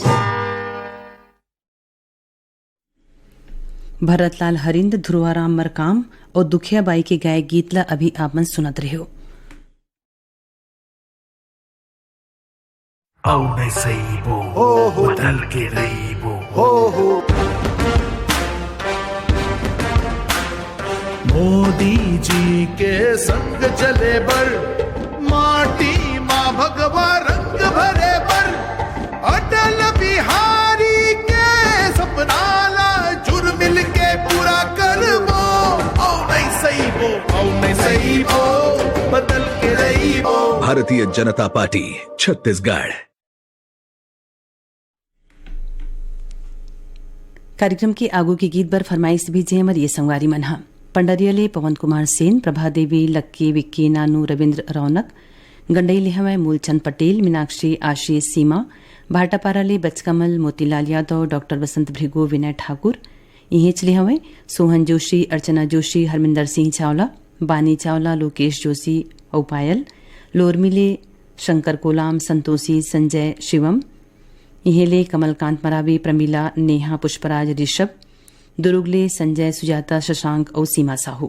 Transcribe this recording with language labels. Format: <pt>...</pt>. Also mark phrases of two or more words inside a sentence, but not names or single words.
<hne>भरतलाल हरिंद, ध्रुवाराम मरकाम और दुखिया बाई के गाय गीत ला अभी आपन सुनत रहो। औ सही बो बदल के रही बो मोदी जी के संग चले बर, माटी माँ भगवा रंग भरे बर, अटल बिहारी के सपना ला जुर मिल के पूरा कर वो। औ नहीं सही बो, औ नहीं सही बो, बदल के रही बो। भारतीय जनता पार्टी छत्तीसगढ़। कार्यक्रम के आगू के गीत बर फरमाइश भेजे हमर ये संगवारी मनहा पंडरियले पवन कुमार सेन, प्रभा देवी, लक्की, विक्की, नानू, रविंद्र रौनक, गंडई हमें मूलचंद पटेल, मीनाक्षी, आशीष, सीमा, भाटापाराले बचकमल, मोतीलाल यादव, डॉक्टर बसंत भृगु, विनय ठाकुर, इहेचले हमें सोहन जोशी, अर्चना जोशी, हरमिंदर सिंह चावला, बानी चावला, लोकेश जोशी, औपायल, लोरमिले, शंकर कोलाम, संतोषी, संजय, शिवम, इहेले कमलकांत मरावी, प्रमीला, नेहा, पुष्पराज, ऋषभ, दुरुगले, संजय, सुजाता, शशांक और सीमा साहू।</hne>